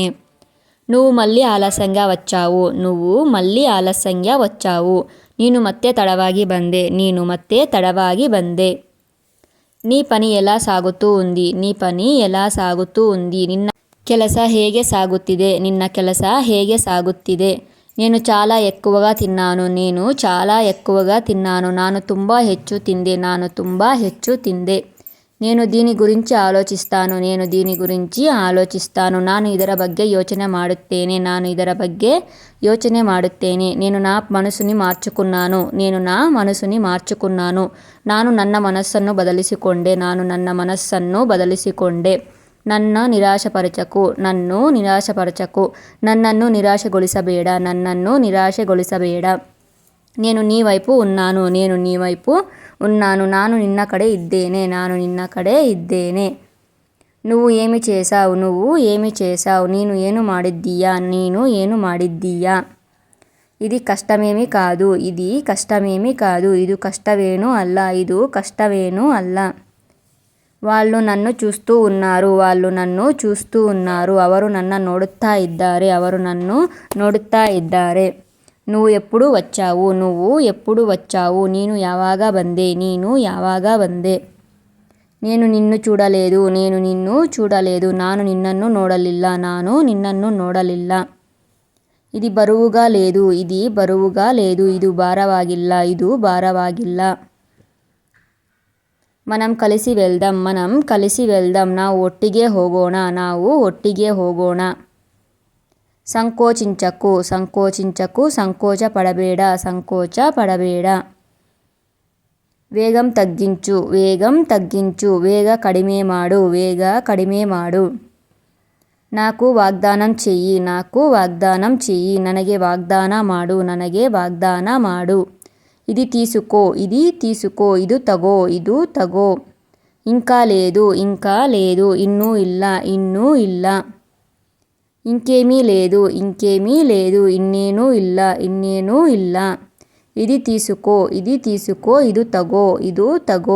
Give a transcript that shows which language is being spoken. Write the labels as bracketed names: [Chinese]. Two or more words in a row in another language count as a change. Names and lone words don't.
[Telugu] నువ్వు మళ్ళీ ఆలస్యంగా వచ్చావు, నువ్వు మళ్ళీ ఆలస్యంగా వచ్చావు. [Kannada] ನೀನು ಮತ್ತೆ ತಡವಾಗಿ ಬಂದೆ, ನೀನು ಮತ್ತೆ ತಡವಾಗಿ ಬಂದೆ. [Telugu] నీ పని ఎలా సాగుతూ ఉంది, నీ పని ఎలా సాగుతూ ఉంది. [Kannada] ನಿನ್ನ ಕೆಲಸ ಹೇಗೆ ಸಾಗುತ್ತಿದೆ, ನಿನ್ನ ಕೆಲಸ ಹೇಗೆ ಸಾಗುತ್ತಿದೆ. [Telugu] నేను చాలా ఎక్కువగా తిన్నాను, నేను చాలా ఎక్కువగా తిన్నాను, [Kannada] ನಾನು ತುಂಬ ಹೆಚ್ಚು ತಿಂದೆ, ನಾನು ತುಂಬ ಹೆಚ್ಚು ತಿಂದೆ. [Telugu] నేను దీని గురించి ఆలోచిస్తాను, నేను దీని గురించి ఆలోచిస్తాను, [Kannada] ನಾನು ಇದರ ಬಗ್ಗೆ ಯೋಚನೆ ಮಾಡುತ್ತೇನೆ, ನಾನು ಇದರ ಬಗ್ಗೆ ಯೋಚನೆ ಮಾಡುತ್ತೇನೆ. [Telugu] నేను నా మనసుని మార్చుకున్నాను, నేను నా మనసుని మార్చుకున్నాను, [Kannada] ನಾನು ನನ್ನ ಮನಸ್ಸನ್ನು ಬದಲಿಸಿಕೊಂಡೆ, ನಾನು ನನ್ನ ಮನಸ್ಸನ್ನು ಬದಲಿಸಿಕೊಂಡೆ. [Telugu] నన్ను నిరాశపరచకు, నన్ను నిరాశపరచకు, [Kannada] ನನ್ನನ್ನು ನಿರಾಶೆಗೊಳಿಸಬೇಡ, ನನ್ನನ್ನು ನಿರಾಶೆಗೊಳಿಸಬೇಡ. [Telugu] నేను నీ వైపు ఉన్నాను, నేను నీ వైపు ఉన్నాను, [Kannada] ನಾನು ನಿನ್ನ ಕಡೆ ಇದ್ದೇನೆ, ನಾನು ನಿನ್ನ ಕಡೆ ಇದ್ದೇನೆ. [Telugu] నువ్వు ఏమి చేశావు, నువ్వు ఏమి చేశావు, [Kannada] ನೀನು ಏನು ಮಾಡಿದ್ದೀಯಾ, ನೀನು ಏನು ಮಾಡಿದ್ದೀಯಾ. [Telugu] ఇది కష్టమేమీ కాదు, ఇది కష్టమేమీ కాదు, [Kannada] ಇದು కష్టವೇನೂ ಅಲ್ಲ, ಇದು కష్టವೇನೂ ಅಲ್ಲ. [Telugu] వాళ్ళు నన్ను చూస్తూ ఉన్నారు, వాళ్ళు నన్ను చూస్తూ ఉన్నారు, [Kannada] ಅವರು ನನ್ನ ನೋಡುತ್ತಾ ಇದ್ದಾರೆ, ಅವರು నన్ను ನೋಡುತ್ತಾ ಇದ್ದಾರೆ. [Telugu] నువ్వు ఎప్పుడు వచ్చావు, నువ్వు ఎప్పుడు వచ్చావు, [Kannada] ನೀನು ಯಾವಾಗ ಬಂದೆ, ನೀನು ಯಾವಾಗ ಬಂದೆ. [Telugu] నేను నిన్ను చూడలేదు, నేను నిన్ను చూడలేదు, [Kannada] ನಾನು ನಿನ್ನನ್ನು ನೋಡಲಿಲ್ಲ, ನಾನು ನಿನ್ನನ್ನು ನೋಡಲಿಲ್ಲ. [Telugu] ఇది బరువుగా లేదు, ఇది బరువుగా లేదు, [Kannada] ಇದು ಭಾರವಾಗಿಲ್ಲ, ಇದು ಭಾರವಾಗಿಲ್ಲ. [Telugu] మనం కలిసి వెళ్దాం, మనం కలిసి వెళ్దాం, [Kannada] ನಾವು ಒಟ್ಟಿಗೆ ಹೋಗೋಣ, ನಾವು ಒಟ್ಟಿಗೆ ಹೋಗೋಣ. [Telugu] సంకోచించకు, సంకోచించకు, [Kannada] ಸಂಕೋಚ ಪಡಬೇಡ, ಸಂಕೋಚ ಪಡಬೇಡ. [Telugu] వేగం తగ్గించు, వేగం తగ్గించు, [Kannada] ವೇಗ ಕಡಿಮೆ ಮಾಡು, ವೇಗ ಕಡಿಮೆ ಮಾಡು. [Telugu] నాకు వాగ్దానం చెయ్యి, నాకు వాగ్దానం చెయ్యి, [Kannada] ನನಗೆ ವಾಗ್ದಾನ ಮಾಡು, ನನಗೆ ವಾಗ್ದಾನ ಮಾಡು. [Telugu] ఇది తీసుకో, ఇది తీసుకో, [Kannada] ಇದು ತಗೋ, ಇದು ತಗೋ. [Telugu] ఇంకా లేదు, ఇంకా లేదు, [Kannada] ಇನ್ನೂ ಇಲ್ಲ, ಇನ್ನೂ ಇಲ್ಲ. [Telugu] ఇంకేమీ లేదు, ఇంకేమీ లేదు, [Kannada] ಇನ್ನೇನೂ ಇಲ್ಲ, ಇನ್ನೇನೂ ಇಲ್ಲ. [Telugu] ఇది తీసుకో, ఇది తీసుకో, [Kannada] ಇದು ತಗೋ, ಇದು ತಗೋ.